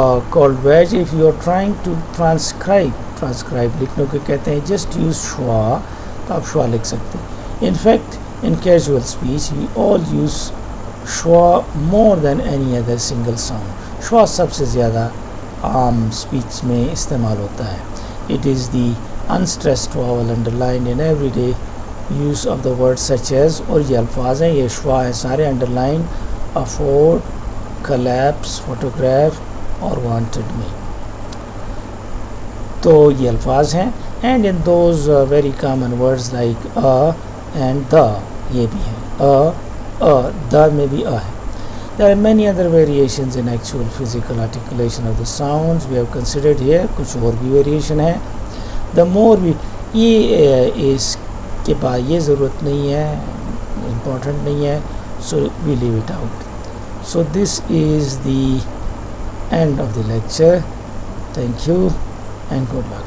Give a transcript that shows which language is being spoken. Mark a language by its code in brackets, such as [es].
[en] Called wedge. If you are trying to transcribe [ur] لکھنے کو کہتے ہیں [en] just use schwa, [ur] تو آپ شوا لکھ سکتے ہیں. [en] In fact in casual speech we all use schwa more than any other single sound. [ur] schwa سب سے زیادہ عام اسپیچ میں استعمال ہوتا ہے. [en] it is the unstressed vowel underlined in everyday use of the word such as, [ur] اور یہ الفاظ ہیں, یہ schwa ہیں سارے [en] underline, afford, collapse, photograph اور wanted میں. [ur] تو یہ الفاظ ہیں. [en] and in those very common words like and the, [ur] یہ بھی ہے [en] the [ur] میں بھی ہے. [en] There are many other variations in actual physical articulation of the sounds we have considered here. [ur] کچھ اور بھی ویریشن ہے. [en] the more we, [ur] یہ اس کے بعد یہ ضرورت نہیں ہے, امپورٹنٹ نہیں ہے, [en] so we leave it out. So this is the end of the lecture. Thank you and good luck.